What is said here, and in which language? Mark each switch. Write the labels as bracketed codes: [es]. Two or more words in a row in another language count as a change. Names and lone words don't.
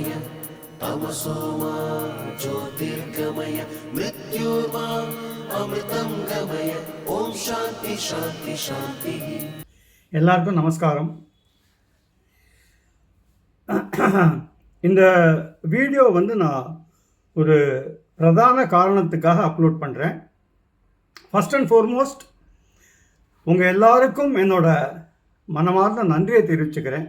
[sa] तमसोमा ज्योतिर्गमय मृत्युर्मा अमृतं गमय ओम शांति शांति शांति. [ta] எல்லாருக்கும் நமஸ்காரம். இந்த வீடியோ நான் ஒரு பிரதான காரணத்துக்காக அப்லோட் பண்ணுறேன். [en] first and foremost [ta] உங்கள் எல்லாருக்கும் என்னோட மனமார்ந்த நன்றியை தெரிவிச்சுக்கிறேன்.